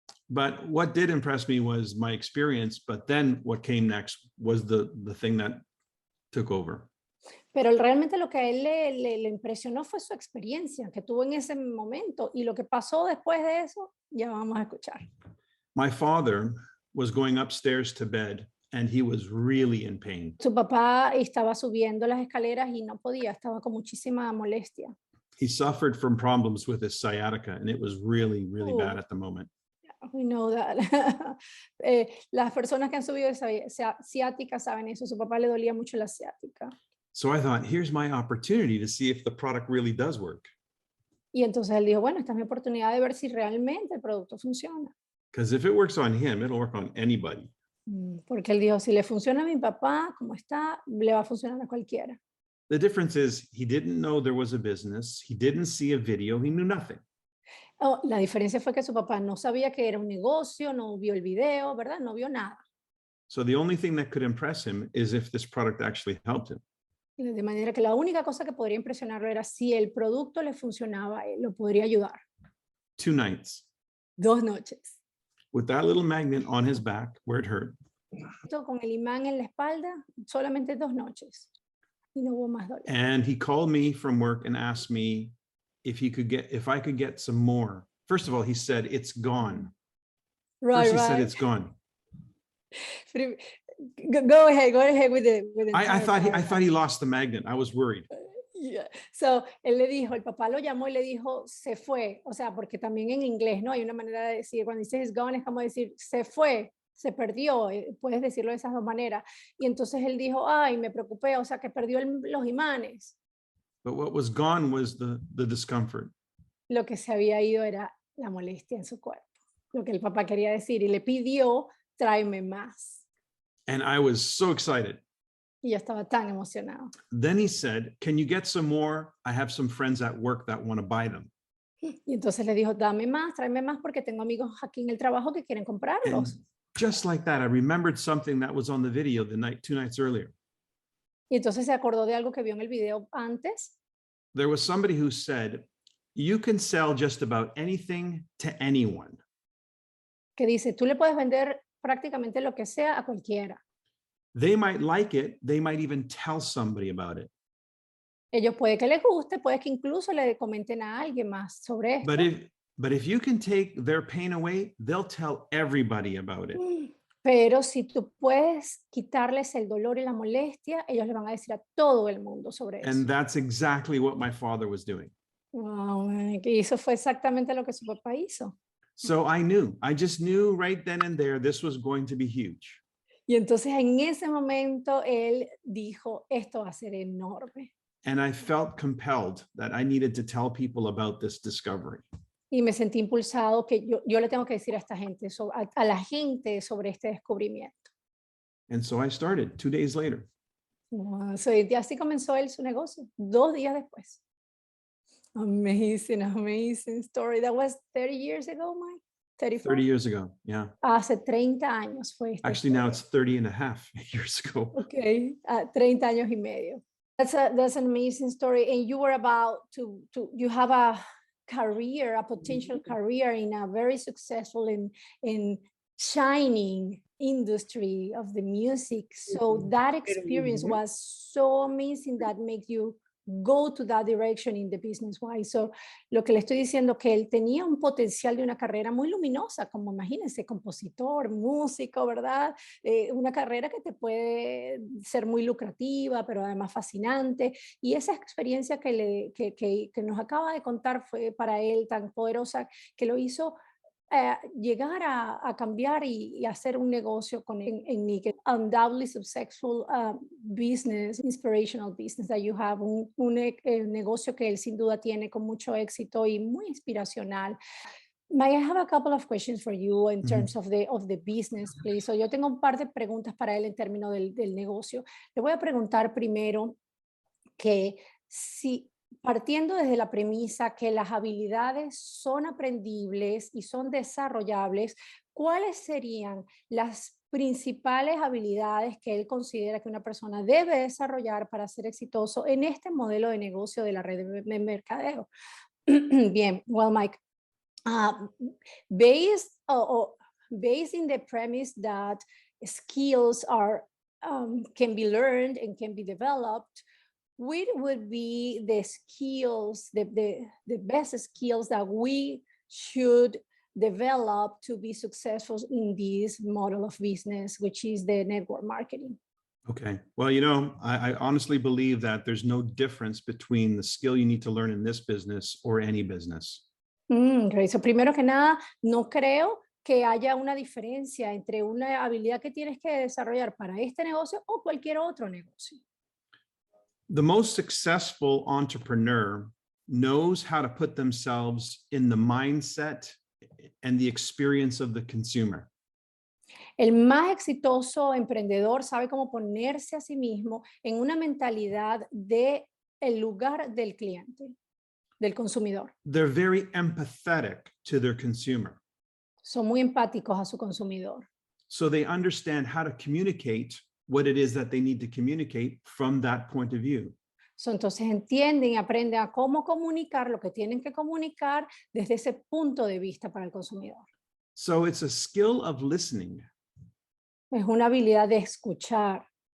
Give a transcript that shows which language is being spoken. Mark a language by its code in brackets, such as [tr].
[en] But what did impress me was my experience, but then what came next was the thing that took over. [es] Pero realmente lo que a él le impresionó fue su experiencia que tuvo en ese momento, y lo que pasó después de eso, ya vamos a escuchar. [en] My father was going upstairs to bed and he was really in pain. [es] Su papá estaba subiendo las escaleras y no podía, estaba con muchísima molestia. [en] He suffered from problems with his sciatica and it was really, really bad at the moment. We know that. [es] Las personas que han subido esa ciática saben eso. Su papá le dolía mucho la ciática. [en] So I thought, here's my opportunity to see if the product really does work. [es] Y entonces él dijo, bueno, esta es mi oportunidad de ver si realmente el producto funciona. [en] Because if it works on him, it'll work on anybody. [es] Porque él dijo, si le funciona a mi papá, como está, le va a funcionar a cualquiera. [en] The difference is he didn't know there was a business. He didn't see a video. He knew nothing. [es] Oh, la diferencia fue que su papá no sabía que era un negocio, no vio el video, ¿verdad? No vio nada. [en] So the only thing that could impress him is if this product actually helped him. [es] De manera que la única cosa que podría impresionarlo era si el producto le funcionaba, lo podría ayudar. [en] 2 nights [es] 2 noches. [en] with that little magnet on his back where it hurt. [es] Con el imán en la espalda, solamente 2 noches. Y no hubo más dolor. [en] And he called me from work and asked me if I could get some more. First of all, he said, it's gone. Right, First he right. said, it's gone. Go ahead with the I thought he lost the magnet. I was worried. Yeah. [es] So, él le dijo, el papá lo llamó y le dijo, se fue. O sea, porque también en inglés, ¿no? Hay una manera de decir, cuando dices [en] it's gone, [es] es como decir, se fue, se perdió. Puedes decirlo de esas 2 maneras. Y entonces él dijo, ay, me preocupé, o sea, que perdió los imanes. [en] But what was gone was the discomfort. [es] Lo que se había ido era la molestia en su cuerpo. Lo que el papá quería decir. Y le pidió, tráeme más. [en] And I was so excited. [es] Y yo estaba tan emocionado. [en] Then he said, can you get some more? I have some friends at work that want to buy them. [es] Y entonces le dijo, dame más, tráeme más, porque tengo amigos aquí en el trabajo que quieren comprarlos. [en] And just like that, I remembered something that was on the video 2 nights earlier. [es] Y entonces se acordó de algo que vio en el video antes. [en] There was somebody who said, you can sell just about anything to anyone. [es] Que dice, tú le puedes vender prácticamente lo que sea a cualquiera. [en] They might like it. They might even tell somebody about it. [es] Ellos puede que les guste, puede que incluso le comenten a alguien más sobre esto. [en] But if you can take their pain away, they'll tell everybody about it. [es] Pero si tú puedes quitarles el dolor y la molestia, ellos le van a decir a todo el mundo sobre eso. [en] And that's exactly what my father was doing. [es] Wow, y eso fue exactamente lo que su papá hizo. [en] So I just knew right then and there, this was going to be huge. [es] Y entonces en ese momento él dijo, esto va a ser enorme. [en] And I felt compelled that I needed to tell people about this discovery. [es] Y me sentí impulsado que yo le tengo que decir a esta gente, a la gente sobre este descubrimiento. [en] And so I started 2 days later. [es] Wow, so, y así comenzó él su negocio, 2 días después. [en] Amazing, amazing story. That was 30 years ago, Mike? 30 years ago, yeah. [es] Hace 30 años fue esta [en] Actually, now [es] historia. [en] it's 30 and a half years ago. [es] Okay, 30 años y medio. [en] That's an amazing story. And you were about you have a career, a potential career in a very successful and shining industry of the music. So that experience was so amazing that made you go to that direction in the business wise. [es] So lo que le estoy diciendo que él tenía un potencial de una carrera muy luminosa, como imagínense, compositor, músico, ¿verdad? Una carrera que te puede ser muy lucrativa, pero además fascinante. Y esa experiencia que nos acaba de contar fue para él tan poderosa que lo hizo llegar a cambiar y hacer un negocio en Nickel. [en] Undoubtedly successful business, inspirational business that you have, [es] un negocio que él sin duda tiene con mucho éxito y muy inspiracional. May I have a couple of questions for you in terms of the business, please? So yo tengo un par de preguntas para él en términos del negocio. Le voy a preguntar primero que si partiendo desde la premisa que las habilidades son aprendibles y son desarrollables, ¿cuáles serían las principales habilidades que él considera que una persona debe desarrollar para ser exitoso en este modelo de negocio de la red de mercadeo? [en] Bien, well, Mike, based in the premise that skills can be learned and can be developed, what would be the skills, the best skills that we should develop to be successful in this model of business, which is the network marketing? Okay. Well, I honestly believe that there's no difference between the skill you need to learn in this business or any business. Great. [es] So, primero que nada, no creo que haya una diferencia entre una habilidad que tienes que desarrollar para este negocio o cualquier otro negocio. [en] The most successful entrepreneur knows how to put themselves in the mindset and the experience of the consumer. [es] El más exitoso emprendedor sabe cómo ponerse a sí mismo en una mentalidad de el lugar del cliente, del consumidor. [en] They're very empathetic to their consumer. [es] Son muy empáticos a su consumidor. [en] So they understand how to communicate what it is that they need to communicate from that point of view. [es] So, entonces entienden y aprenden a cómo comunicar lo que tienen que comunicar desde ese punto de vista para el consumidor. [en] So it's a skill of listening. [es] Es una habilidad de escuchar.